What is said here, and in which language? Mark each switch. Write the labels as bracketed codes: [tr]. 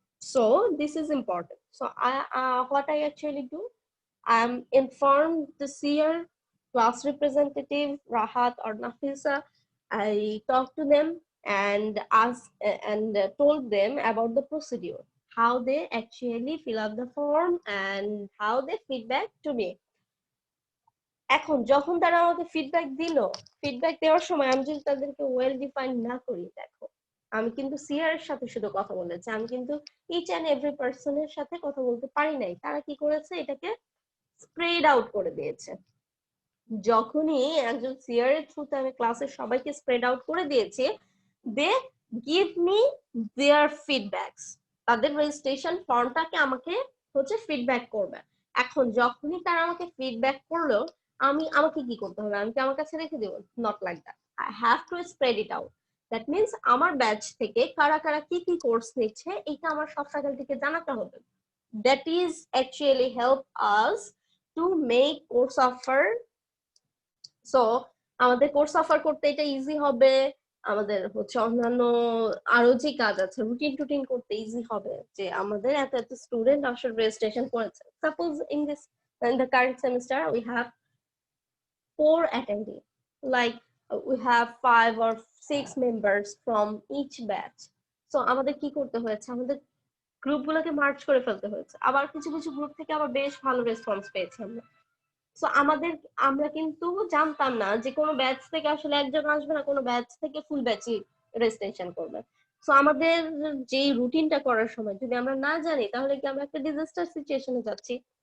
[en] So this is important. So what I actually do, I'm informed this year class representative Rahat or Nafisa. I talked to them and asked and told them about the procedure, how they actually fill up the form and how they feedback to me. [bn] এখন যখন তারা আমাকে feedback দিল, feedback দেওয়ার সময় আমি যদি তাদেরকে ওয়েল ডিফাইন না করি, দেখো আমি কিন্তু সিআর এর সাথে শুধু কথা বলেছি, আমি কিন্তু ইচ এন্ড এভরি পারসনের সাথে কথা বলতে পারি নাই। তারা কি করেছে, এটাকে স্প্রেড আউট করে দিয়েছে। যখনই একজন সিআর এর থ্রুতে আমি ক্লাসের সবাইকে স্প্রেড আউট করে দিয়েছি, [en] they give me their feedbacks, [bn] তাদের রেজিস্ট্রেশন ফর্মটাকে আমাকে হচ্ছে ফিডব্যাক করবে। এখন যখনই তারা আমাকে ফিডব্যাক করলো, আমাকে কি করতে হবে, আমি কি আমার কাছে রেখে দেবো? [en] Not like that, I have to spread it out. [bn] That means আমার ব্যাচ থেকে কারা কারা কি কি কোর্স নিচ্ছে এটা আমার সব ফ্যাকাল্টিকে জানাতে হবে। [en] That is actually help us to make course offer. [bn] So আমাদের কোর্স অফার করতে এটা ইজি হবে, আমাদের হচ্ছে অন্যান্য আরো যে কাজ আছে রুটিন টুটিন করতে ইজি হবে, যে আমাদের এত এত স্টুডেন্ট আসলে রেজিস্ট্রেশন করেছে। [en] Suppose in the current semester we have 4 attending, like we have 5 or 6 members from each batch. [bn] So আমাদের কি করতে হয়েছে, আমাদের গ্রুপগুলোকে মার্চ করে ফেলতে হয়েছে, আবার কিছু কিছু গ্রুপ থেকে আবার বেশ ভালো রেসপন্স পেয়েছি আমরা। সো আমরা কিন্তু জানতাম না যে কোনো ব্যাচ থেকে আসলে একজন আসবে না, কোনো ব্যাচ থেকে ফুল ব্যাচই রেজিস্ট্রেশন করবে। সো আমাদের যে রুটিনটা করার সময় যদি আমরা না জানি তাহলে কি আমরা একটা ডিজাস্টার সিচুয়েশনে যাচ্ছি।